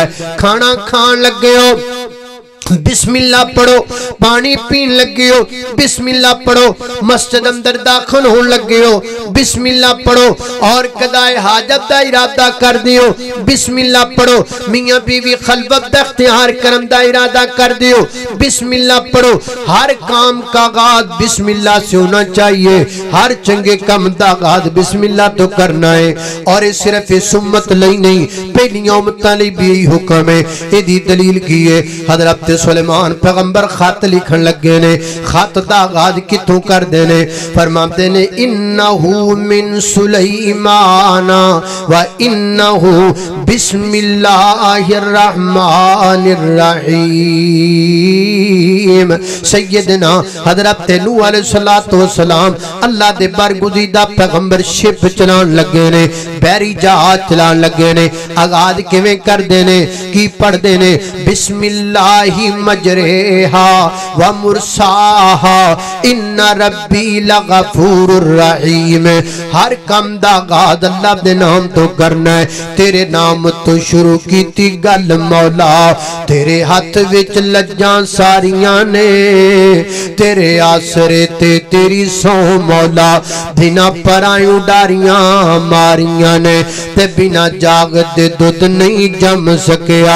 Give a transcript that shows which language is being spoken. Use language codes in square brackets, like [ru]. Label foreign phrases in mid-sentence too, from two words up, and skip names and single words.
[pa] کھانا کھان لگے ہو بسم اللہ پڑھو، پانی پین لگے ہو بسم اللہ پڑھو، مسجد اندر داخل ہونے لگے ہو بسم اللہ پڑھو، اور قضائے حاجت دا ارادہ کر دیو بسم اللہ پڑھو، میاں بیوی خلوت اختیار کرن دا ارادہ کر دیو بسم اللہ پڑھو. [ur] ہر کام کا آغاز بسم اللہ سے ہونا چاہیے, [pa] ہر چنگے کم دا آغاز بسم اللہ توں کرنا اے. اور ایہہ صرف اس امت لئی نہیں، پہلیاں امتاں لئی وی ایہی حکم اے. ایسدی دلیل کی اے، حضرت سلیمان پیغمبر خط لکھن لگے نے، خط دا آغاز کتھوں کر دیندے نے? فرماندے نے [ar] إنه من سليمان وإنه بسم الله الرحمن الرحيم. [pa] سیدنا حضرت نوح [ar] عليه الصلاة والسلام [pa] اللہ دے برگزیدہ پیغمبر شپ چلان لگے نے، بیڑی جہاز چلان لگے نے. آغاز کیویں کر دیندے نے، کی پڑھ دیندے نے? [ar] بسم الله مجراها ومرساها إن ربي لغفور رحيم. [pa] ہر کم دا آغاز اللہ دے ناں توں کرنا اے. تیرے ناں توں شروع کیتی گل مولا، تیرے ہتھ وچ لجاں ساریاں نے، تیرے آسرے تے تیری سوں مولا. بنا پراں توں ڈاریاں ماریاں نے تے بنا جاگ دے دودھ نہیں جم سکیا.